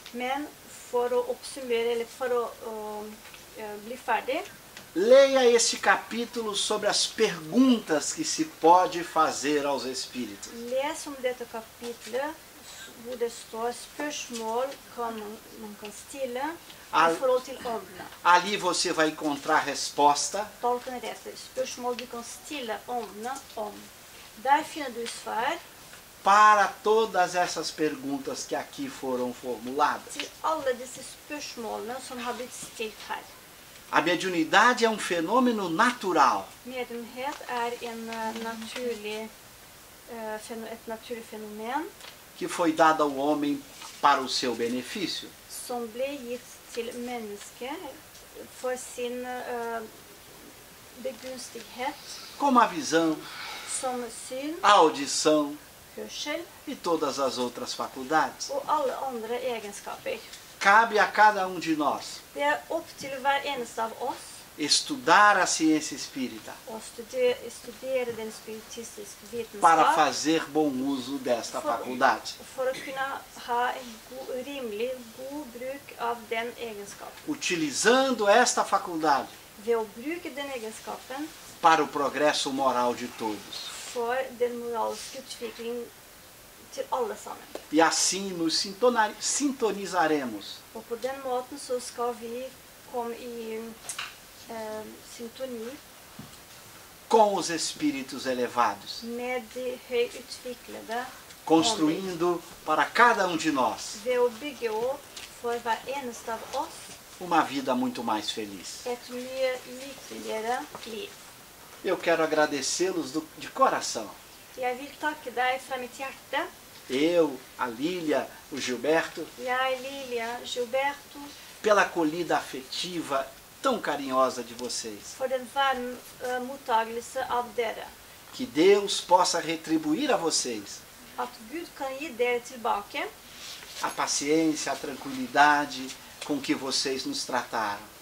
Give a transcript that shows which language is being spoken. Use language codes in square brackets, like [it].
[no] Men for å oppsummere, eller for å bli ferdig, [pt] leia esse capítulo sobre as perguntas que se pode fazer aos espíritos. [no] les om dette kapitlet hvor det står spørsmål man kan stille i forhold til åndene. [pt] Ali você vai encontrar resposta [no] Tolken etter spørsmål du kan stille åndene om. Der finner du svar [pt] para todas essas perguntas que aqui foram formuladas. [no] til alle disse spørsmålene som har blitt stilt her. [pt] A mediunidade é um fenômeno natural [no] Mediumhet en et naturlig fenomen [pt] que foi dado ao homem para o seu benefício. [no] som ble gitt til mennesket for sin begunstighet, [pt] Como a visão, [no] som syn, [pt] a audição [no] hørsel [pt] e todas as outras faculdades. [no] og alle andre egenskaper. [pt] Cabe a cada um de nós [no] Det opp til hver eneste av oss [pt] estudar a ciência espírita [no] å studere den spiritistiske [pt] para [no] vitenskap [pt] fazer bom uso desta faculdade. [no] for å kunne ha en rimelig god bruk av den egenskapen. [pt] Utilizando esta faculdade [no] Ved å bruke den egenskapen [pt] para o progresso moral de todos. [no] for den moralske utvikling til alle sammen. [pt] E assim nos sintonizaremos [no] Og på den måten så skal vi komme i syntoni [pt] com os espíritos elevados, [no] med de høyutviklede [pt] construindo para cada um de nós [no] ved å bygge opp for hver eneste av oss [pt] uma vida muito mais feliz. [no] et mye lykkeligere liv. [pt] Eu quero agradecê-los de coração. [no] Jeg vil takke deg fra mitt hjerte. [pt] Eu, a Lília, o Gilberto, [no] Jeg, Lilia, Gilberto, [pt] pela acolhida afetiva tão carinhosa de vocês. [no] for den varme mottagelse av dere. [pt] Que Deus possa retribuir a vocês [no] At Gud kan gi dere tilbake [pt] a paciência, a tranquilidade com que vocês nos trataram.